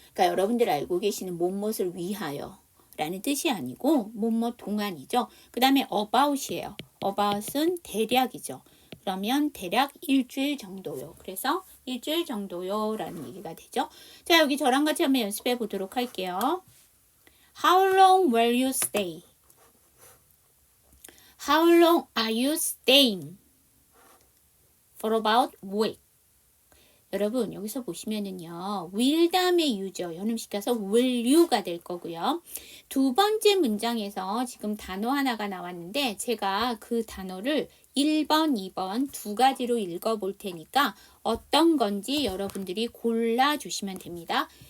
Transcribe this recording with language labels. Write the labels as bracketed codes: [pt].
[ko] 그러니까 여러분들 알고 계시는 뭐뭇을 위하여 라는 뜻이 아니고 뭐뭐 동안이죠. 그 다음에 about이에요. about은 대략이죠. 그러면 대략 일주일 정도요. 그래서 일주일 정도요 라는 얘기가 되죠. 자, 여기 저랑 같이 한번 연습해 보도록 할게요. [en] How long will you stay? How long are you staying? For about a week. [ko] 여러분, 여기서 보시면은요, will 다음에 you죠. 연음시켜서 [en] will you [ko] 가 될 거고요. 두 번째 문장에서 지금 단어 하나가 나왔는데 제가 그 단어를 1번, 2번 두 가지로 읽어볼 테니까 어떤 건지 여러분들이 골라주시면 됩니다.